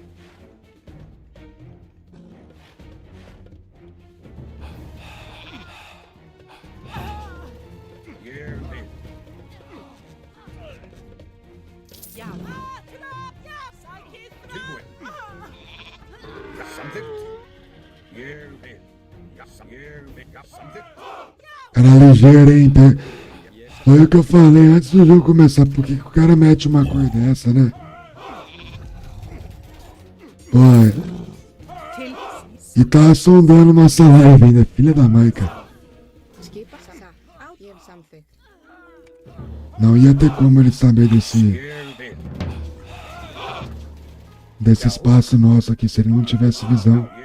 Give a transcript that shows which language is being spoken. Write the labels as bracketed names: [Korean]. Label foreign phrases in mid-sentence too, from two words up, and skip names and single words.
[Icelandic] Ég vil. Já. Tilbúin. Já, samþykkt. Ég vil. Já, ég vil. Já, samþykkt. [Portuguese] Cara ligeiro, hein? Foi o que eu falei antes do jogo começar. Por que o cara mete uma cor dessa, né? Olha. E tá sondando nossa live ainda, filha da mãe, cara. Não ia ter como ele saber desse espaço nosso aqui, se ele não tivesse visão.